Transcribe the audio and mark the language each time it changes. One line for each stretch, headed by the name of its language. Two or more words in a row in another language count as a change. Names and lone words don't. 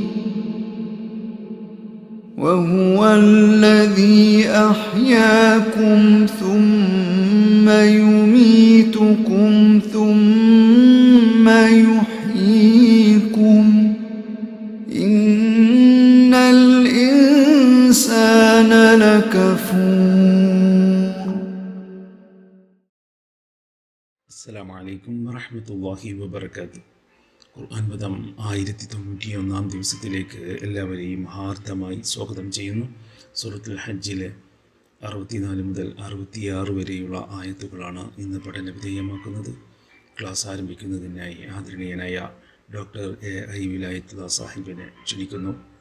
Arabic: وهو الذي أحياكم ثم يميتكم ثم يحييكم إن الإنسان لكفور. السلام عليكم ورحمة الله وبركاته.
Malayalam: ഖുർആൻ പദം 1091 ദിവസത്തിലേക്ക് എല്ലാവരെയും ഹാർദമായി സ്വാഗതം ചെയ്യുന്നു. സൂറത്തുൽ ഹജ്ജിലെ 64 മുതൽ 66 വരെയുള്ള ആയത്തുകളാണ് ഇന്ന് പഠന വിധേയമാക്കുന്നത്. ക്ലാസ് ആരംഭിക്കുന്നതിനായി ആദരണീയനായ ഡോക്ടർ എ വിലായത്തുള്ള സാഹിബിനെ ക്ഷണിക്കുന്നു.